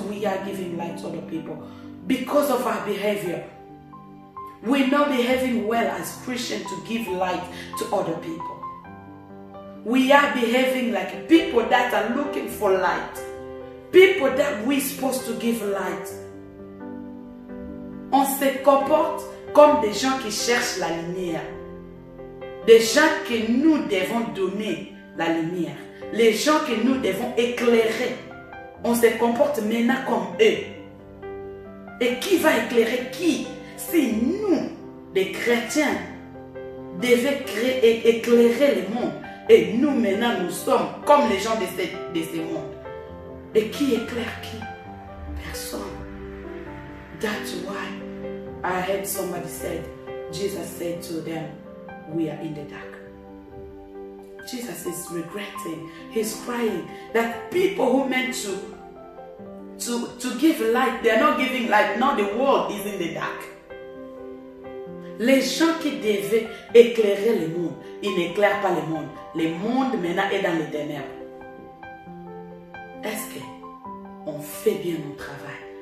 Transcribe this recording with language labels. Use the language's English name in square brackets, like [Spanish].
[English] We are giving light to other people because of our behavior. We're not behaving well as Christians to give light to other people. We are behaving like people that are looking for light. People that we're supposed to give light. [French] On se comporte comme des gens qui cherchent la lumière. Des gens que nous devons donner la lumière. Les gens que nous devons éclairer. On se comporte maintenant comme eux. Et qui va éclairer qui? Si nous, les chrétiens, devaient éclairer le monde. Et nous maintenant, nous sommes comme les gens de ce monde. Et qui éclaire qui? Personne. [English] That's why I heard somebody said, Jesus said to them, we are in the dark. Jesus is regretting, he's crying that people who meant to give light, they are not giving light. Now the world is in the dark. [French] Les gens qui devaient éclairer le monde, ils n'éclairent pas le monde. Le monde maintenant est dans les ténèbres. Est-ce qu'on fait bien notre travail?